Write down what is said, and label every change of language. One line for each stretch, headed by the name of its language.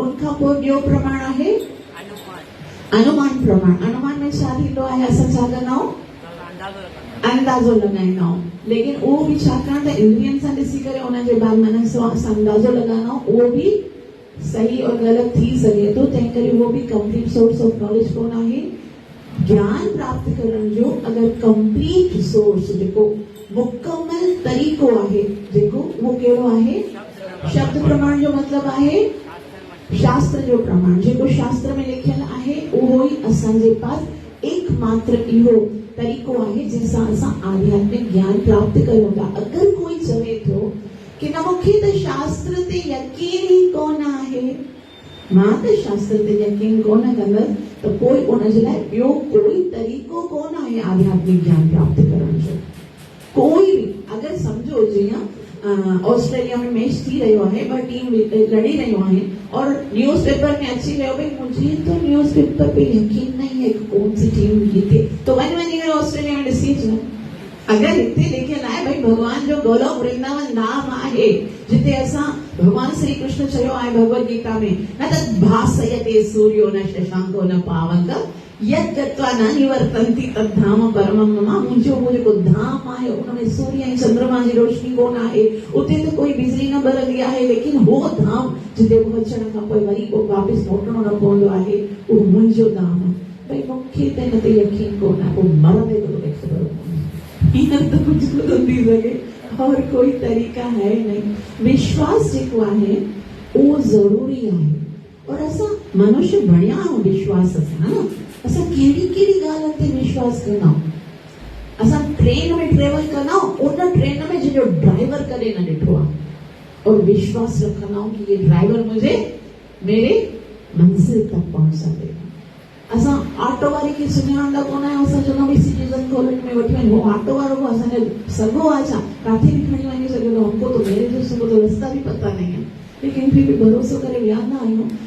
Sindhi: उनखां पोइ ॿियो प्रमाण आहे अनुमान प्रमाण। अनुमान में छा थींदो आहे? असां छा कंदा आहियूं? अंदाज़ो लॻाईंदा आहियूं, लेकिन उहो बि छाकाणि त इंद्रियनि सां ॾिसी करे उनजे बाद मन सां असां अंदाज़ो लॻाईंदा आहियूं, उहो बि सही और ग़लति थी सघे थो। तंहिं करे उहो बि कंप्लीट सोर्स ऑफ नॉलेज कोन आहे। ज्ञान प्राप्त करण जो अगरि कंप्लीट सोर्स जेको मुकमल तरीक़ो आहे जेको उहो कहिड़ो आहे? शब्द प्रमाण जो मतलब आहे शास्त्र जो प्रमाण। जेको शास्त्र में लिखियल आहे उहो ई असांजे पास एकमात्र इहो तरीक़ो आहे जंहिंसां असां आध्यात्मिक ज्ञान प्राप्त कयूं था। अगरि कोई चवे थो कि न मूंखे त शास्त्र ते यकीन ई कोन आहे, मां त शास्त्र ते यकीन कोन कंदसि, त पोइ उनजे लाइ ॿियो कोई तरीक़ो कोन आहे आध्यात्मिक ज्ञान प्राप्त करण जो। कोई भी अगर समझो जीअं ऑस्ट्रेलिया में मैच थी रहियो आहे, ॿ टीम लड़ी रहियूं आहिनि और न्यूज़पेपर में अची वियो भई
Hindi: मुझे तो न्यूज़पेपर पे यकीन नहीं है कि कौन सी टीम जीते,
Sindhi: तो वञी करे ऑस्ट्रेलिया में ॾिसी अचो। अगर हिते लिखियल आहे भई भगवान जो गोलोक वृंदावन धाम आहे जिते असां भगवान श्री कृष्ण चयो आहे भगवत गीता में,
Sanskrit: न त भासयते सूर्यो न शशांको न पावक यत् गत्वा न निवर्तन्ति तद्धाम परमं मम।
Sindhi: मुंहिंजो उहो जेको धाम आहे उनमें सूर्य ऐं चंद्रमा जी रोशनी कोन आहे, उते त कोई बिजली न ॿरंदी आहे, लेकिन हो धाम जिते अचण खां पोइ वरी पोइ वापसि मोटणो न पवंदो आहे, उहो मुंहिंजो धाम आहे। भई मूंखे त हिन ते यकीन कोन आहे, पोइ मरंदे त मूंखे ख़बर कोन्हे, हीअं त कुझु न थी सघे
Hindi: और कोई तरीक़ा है नहीं।
Sindhi: विश्वास जेको आहे उहो ज़रूरी आहे और असां मनुष्य बणिया आहियूं विश्वास सां। असां कहिड़ी कहिड़ी ॻाल्हियुनि ते विश्वास कंदा आहियूं। असां ट्रेन में ट्रेवल कंदा आहियूं, उन ट्रेन में जंहिंजो ड्राइवर कॾहिं न ॾिठो आहे और विश्वास रखंदा आहियूं कि
Hindi: ये ड्राइवर मुझे मेरे मंज़िल तक पहुंचा देगा।
Sindhi: असां ऑटो वारे खे सुञाणंदा कोन आहियूं, असां चवंदा आहियूं सिटीज़न कॉलोनी में वठी वञो, ऑटो वारो को असांखे सॻो आहे छा, किथे बि खणी वञी सघे थो,
Hindi: हमको तो मेरे जो सुबुह तो रास्ता भी पता नहीं है,
Sindhi: लेकिन फिर भी भरोसो करे विहंदा आहियूं।